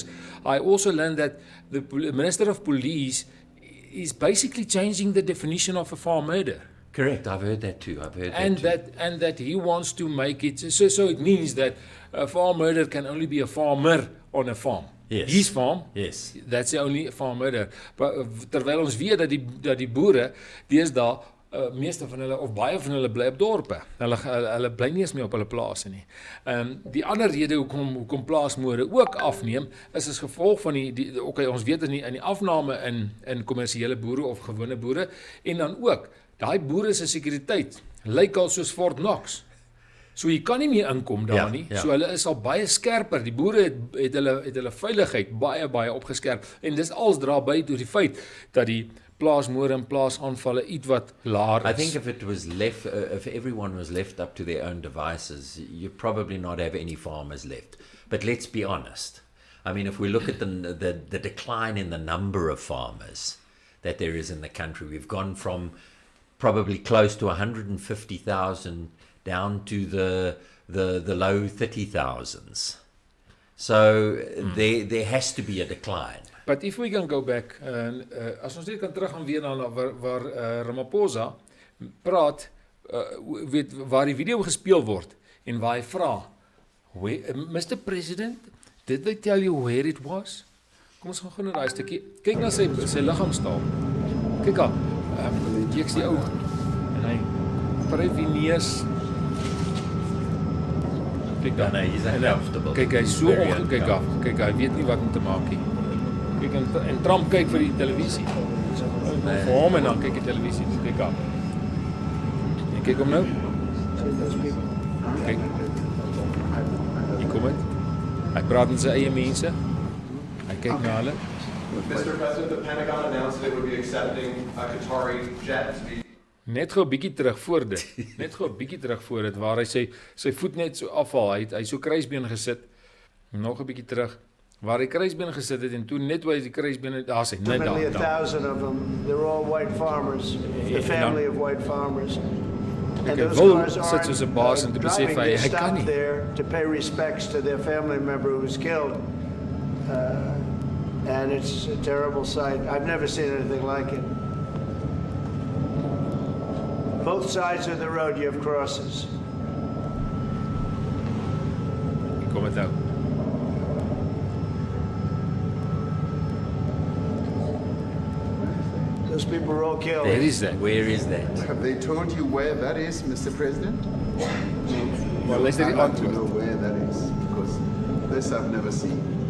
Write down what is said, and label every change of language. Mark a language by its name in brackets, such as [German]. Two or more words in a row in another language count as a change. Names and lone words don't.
[English] I also learned that the Minister of Police is basically changing the definition of a farm murder. Correct, I've heard that too. And that he wants to make it so it means that a farm murder can only be a farmer on a farm. Yes. His farm. Yes. That's the only farm murder. [Afrikaans] Terwyl ons weet dat die boere deesdae meeste van hulle of baie van hulle bly op dorpe. Hulle bly nie eens meer op hulle plase nie. Die ander rede hoekom plaasmoorde ook afneem is as gevolg van ons weet in die afname in kommersiële boere of gewone boere en dan ook daai boere se sekuriteit lyk al soos Fort Knox. So jy kan nie meer inkom daar nie. So hulle is al baie skerper. Die boere het hulle veiligheid baie opgeskerp en dis als dra by tot die feit dat die plaasmoorde en plaasaanvalle ietwat laer is. [English] I think if it was left, if everyone was left up to their own devices, you'd probably not have any farmers left. But let's be honest. I mean, if we look at the decline in the number of farmers that there is in the country, we've gone from probably close to 150,000 down to the low 30,000s. So there has to be a decline. But if we can go back, [Afrikaans] as ons net kan teruggaan weer na waar Ramaphosa praat, waar die video gespeel word en waar hy vra, [English] Mr. President, did they tell you where it was? [Afrikaans] Kom ons gaan gou na daai stukkie. Kyk na sy liggaamstaal. Kyk al, ek's die ou en hy vry die neus. Kyk dan, [English] he's uncomfortable. [Afrikaans] Kyk hy so kyk hy weet nie wat om te maak nie. Kyk en Trump kyk vir die televisie. Vir hom en dan kyk die televisie. Kyk af. En kyk hom nou. Kyk. Hier kom het. Hy praat met sy eie mense. Hy kyk na hulle. [English] Mr. President, the Pentagon announced that it would be accepting a Qatari jet to be [Afrikaans] Net gou 'n bietjie terug voor dit. Net gou 'n bietjie terug voor dit waar hy sy voet net so afval. Hy so kruisbeen gesit. Nog 'n bietjie terug. Waar hy kruisbeen gesit het en toe net waar hy die kruisbeen daar sê, net daar. [English] 1,000 of them. They're all white farmers. The family of white farmers. And those cars are driving to stop there to pay respects to their family member who was killed. And it's a terrible sight. I've never seen anything like it. Both sides of the road you have crosses. [Afrikaans] Kom het nou. [English] Those people were all killed. Where is that? Where is that? Have they told you where that is, Mr. President? Well, let's I'd like to know where that is, because this I've never seen.